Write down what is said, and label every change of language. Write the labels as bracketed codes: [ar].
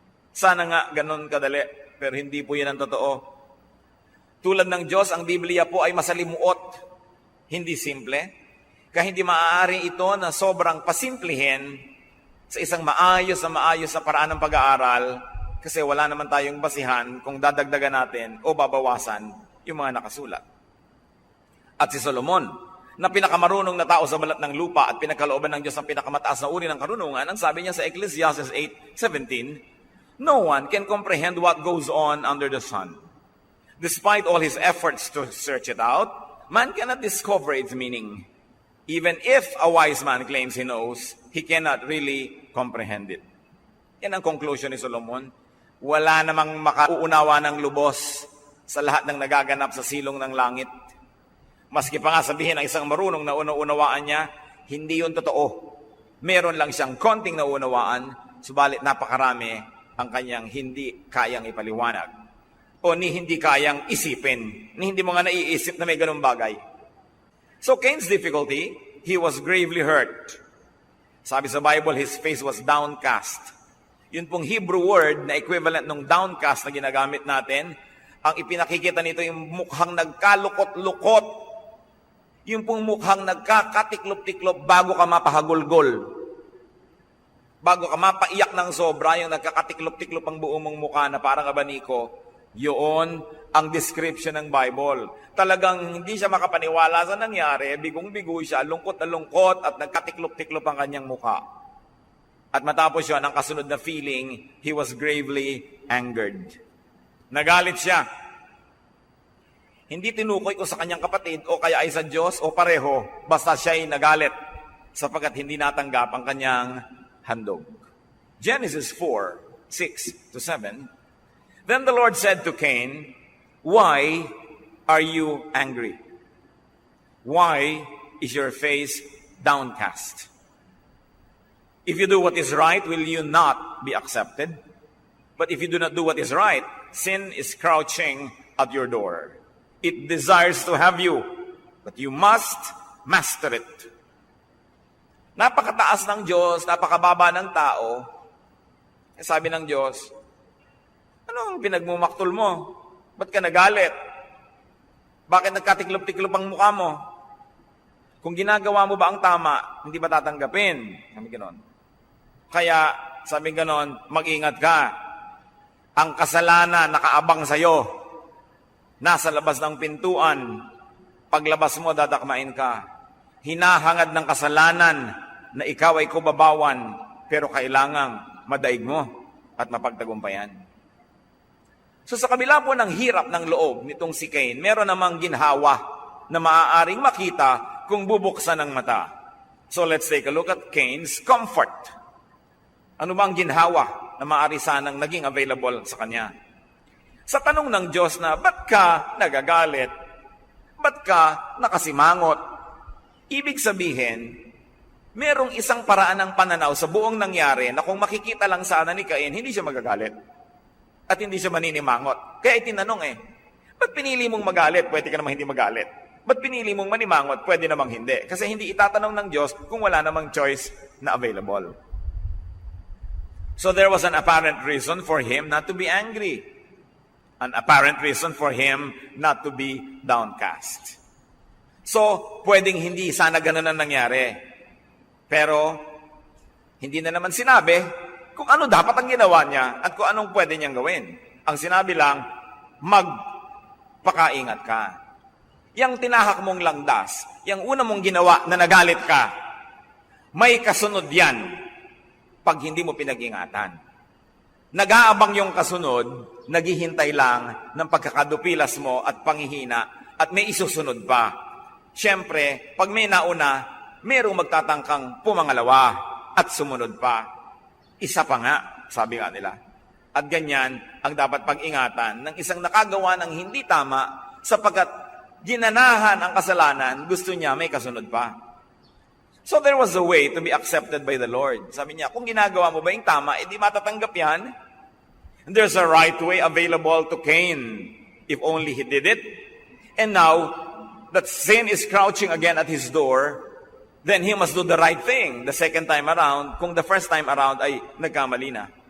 [tl] Sana nga ganun kadali, pero hindi po yan ang totoo. Tulad ng Diyos, ang Biblia po ay masalimuot, hindi simple. Kaya hindi maaari ito na sobrang pasimplihin sa isang maayos na paraan ng pag-aaral, kasi wala naman tayong basihan kung dadagdagan natin o babawasan yung mga nakasulat. At si Solomon, na pinakamarunong na tao sa balat ng lupa at pinagkalooban ng Diyos ang pinakamataas na uri ng karunungan, ang sabi niya sa Ecclesiastes 8:17, [en] no one can comprehend what goes on under the sun. Despite all his efforts to search it out, man cannot discover its meaning. Even if a wise man claims he knows, he cannot really comprehend it. [tl] Yan ang conclusion ni Solomon. Wala namang makauunawa ng lubos sa lahat ng nagaganap sa silong ng langit. Maski pa nga sabihin ng isang marunong na unawaan niya, hindi yun totoo. Meron lang siyang konting naunawaan, subalit napakarami ang kanyang hindi kayang ipaliwanag. O ni hindi kayang isipin, ni hindi mo nga naiisip na may ganung bagay. [en] So Cain's difficulty, he was gravely hurt. [tl] Sabi sa Bible, [en] his face was downcast. [tl] Yun pong Hebrew word na equivalent ng downcast na ginagamit natin, ang ipinakikita nito yung mukhang nagkalukot-lukot. Yung pong mukhang nagkakatiklop-tiklop bago ka mapahagulgol. Bago ka mapaiyak ng sobra, yung nagkakatiklop-tiklop ang buong mong mukha na parang abaniko, yun ang description ng Bible. Talagang hindi siya makapaniwala sa nangyari, bigong-bigo siya, lungkot na lungkot at nagkatiklop-tiklop ang kanyang mukha. At matapos yun, ang kasunod na feeling, [en] he was gravely angered. [tl] Nagalit siya. Hindi tinukoy ko sa kanyang kapatid o kaya ay sa Diyos o pareho, basta siya ay nagalit sapagkat hindi natanggap ang kanyang handog. Genesis 4:6-7. [en] Then the Lord said to Cain, why are you angry? Why is your face downcast? If you do what is right, will you not be accepted? But if you do not do what is right, sin is crouching at your door. It desires to have you, but you must master it. [tl] Napakataas ng Diyos, napakababa ng tao. Sabi ng Diyos, ano ang pinagmumaktol mo? Ba't ka nagalit? Bakit nagkatiklop-tiklop ang mukha mo? Kung ginagawa mo ba ang tama, hindi ba tatanggapin? Sabi ganon. Kaya, sabi ganon, mag-ingat ka. Ang kasalanan nakaabang sa'yo. Nasa labas ng pintuan. Paglabas mo, dadakmain ka. Hinahangad ng kasalanan na ikaw ay kubabawan, pero kailangang madaig mo at mapagtagumpayan. So sa kabila po ng hirap ng loob nitong si Cain, meron namang ginhawa na maaaring makita kung bubuksan ng mata. [en] So let's take a look at Cain's comfort. [tl] Ano bang ginhawa na maaari sanang naging available sa kanya? Sa tanong ng Diyos na, ba't ka nagagalit? Ba't ka nakasimangot? Ibig sabihin, merong isang paraan ng pananaw sa buong nangyari na kung makikita lang sana ni Cain, hindi siya magagalit. at hindi siya maninimangot. Kaya itinanong ba't pinili mong magalit? Pwede ka namang hindi magalit. Ba't pinili mong manimangot? Pwede namang hindi. Kasi hindi itatanong ng Diyos kung wala namang choice na available. [en] So there was an apparent reason for him not to be angry. An apparent reason for him not to be downcast. [tl] So, pwedeng hindi sana ganun ang nangyari. Pero, hindi na naman sinabi kung ano dapat ang ginawa niya at kung anong pwede niyang gawin. Ang sinabi lang, magpakaingat ka. Yang tinahak mong langdas, yang una mong ginawa na nagalit ka, may kasunod yan pag hindi mo pinag-ingatan. Nag-aabang yung kasunod, naghihintay lang ng pagkakadupilas mo at panghihina at may isusunod pa. Siyempre, pag may nauna, mayroong magtatangkang pumangalawa at sumunod pa. Isa pa nga, sabi nga nila. At ganyan ang dapat pag-ingatan ng isang nakagawa ng hindi tama sapagkat ginanahan ang kasalanan, gusto niya may kasunod pa. [en] So there was a way to be accepted by the Lord. [tl] Sabi niya, kung ginagawa mo ba yung tama, edi matatanggap yan. [en] And there's a right way available to Cain if only he did it. And now that sin is crouching again at his door, then he must do the right thing the second time around, kung the first time around [tl] ay nagkamali na.